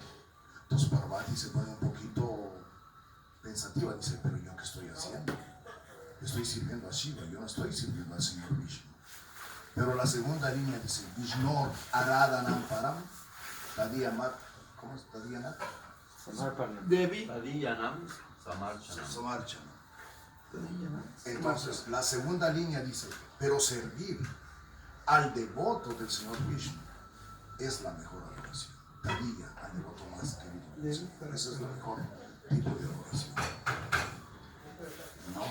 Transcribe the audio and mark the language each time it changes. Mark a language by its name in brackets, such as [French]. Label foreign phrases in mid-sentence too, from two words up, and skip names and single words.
[Spanish] Entonces Parvati se pone un poquito pensativa, dice, pero ¿yo qué estoy haciendo? Estoy sirviendo a Shiva, yo no estoy sirviendo al Señor Vishnu. Pero la segunda línea dice, [Sanskrit] Vishnu Aradhanam Param, Tadiyamat, [Spanish] ¿cómo es Tadiyanat? Devi. [Sanskrit] Tadiyanam Samarchanam. Samarchana. [Spanish] Entonces, la segunda línea dice, pero servir al devoto del Señor Vishnu es la mejor adoración. Tadiya, al devoto más querido del Señor. Ese es el mejor tipo de adoración. ¿No?